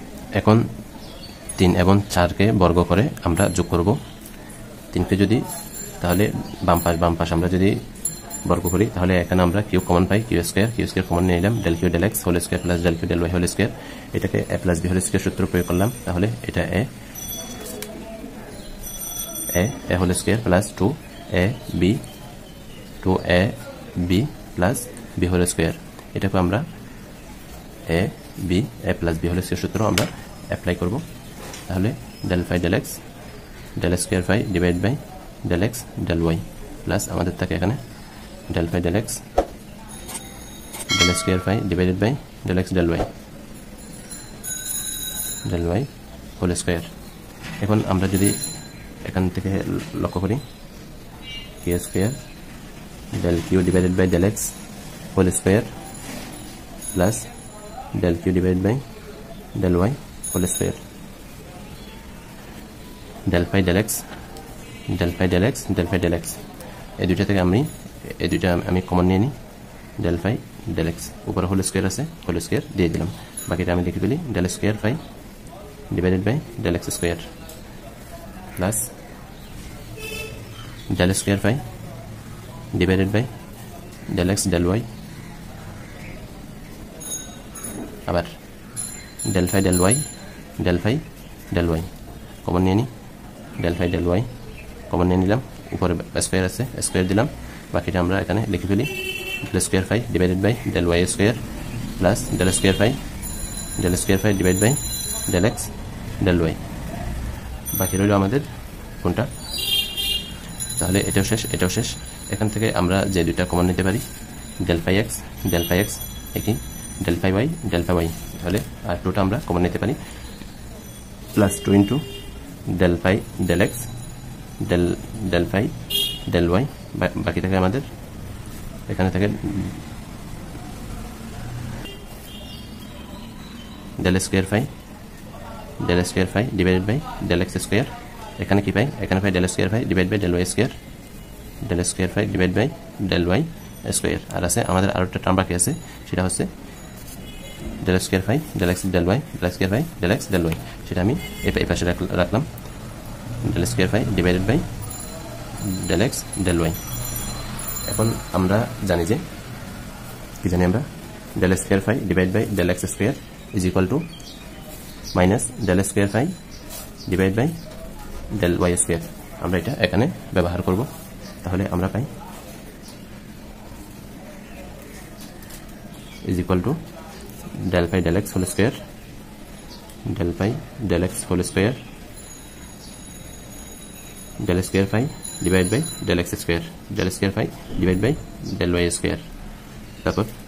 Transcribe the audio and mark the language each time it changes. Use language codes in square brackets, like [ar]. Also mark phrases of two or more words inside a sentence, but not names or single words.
[bn] এখন 3 এবং 4 কে বর্গ করে আমরা যোগ করব 3 কে যদি তাহলে বাম পাশ আমরা যদি বর্গ করি তাহলে এখানে আমরা কিউ কমন পাই [en] q square common [bn] নিয়ে নিলাম [en] del q del x whole square plus del q del y whole square [bn] এটাকে [en] a plus b whole square [bn] সূত্র প্রয়োগ করলাম তাহলে এটা a [en] whole square plus 2ab plus b whole square [bn] এটাকে আমরা [en] a plus b whole square [bn] সূত্র আমরা অ্যাপ্লাই করব তাহলে [en] del phi del x del square phi divide by del x del y plus [bn] আমাদের থাকে এখানে [en] del phi del x del square phi divided by del x del y whole square [bn] এখন আমরা যদি এখান থেকে লক্ষ্য করি [en] k square del q divided by del x whole square plus del q divided by del y whole square del phi del x del phi del x del phi del x [bn] এই দুইটা থেকে আমি কমন নিয়ে নিই [en] del phi del x উপরে whole square আছে whole square [bn] দিয়ে দিলাম বাকিটা আমি লিখে ফেলি [en] del square phi divided by del x square plus del square phi divided by del x del y আবার del phi del y [bn] কমন নিয়ে নিই [en] del phi del y [bn] কমন নিয়ে নিলাম উপরে স্কয়ার আছে স্কয়ার দিলাম বাকিটা আমরা এখানে লিখে ফেলি [en] del square phi divided by del y square plus del square phi divided by del x del y [bn] বাকি রইল আমাদের কোনটা তাহলে এটাও শেষ এখান থেকে আমরা যে দুইটা কমন নিতে পারি [en] del phi x [bn] একই [en] del phi y [bn] তাহলে আর দুটো আমরা কমন নিতে পারি [en] plus 2 into del phi del x del phi del y [bn] বাকি থাকে আমাদের এখানে থাকে [en] del square phi divided by del x square [bn] এখানে কি পাই এখানে পাই [en] del square phi divided by del y square divided by del y square [bn] আর আছে আমাদের আরো একটা টার্ম বাকি আছে সেটা হচ্ছে [en] del square phi del x del y del square phi del x del y [bn] সেটা আমি এই পাশে রাখলাম [en] del square phi divided by del x del y [bn] এখন আমরা জানি যে কি জানি আমরা [en] del square phi divided by del x square is equal to minus del square phi divided by del y square [bn] আমরা এটা এখানে ব্যবহার করব তাহলে আমরা পাই [en] is equal to del phi del x whole square del phi del x whole square del square phi divided by del x square del square phi divided by del y square তারপর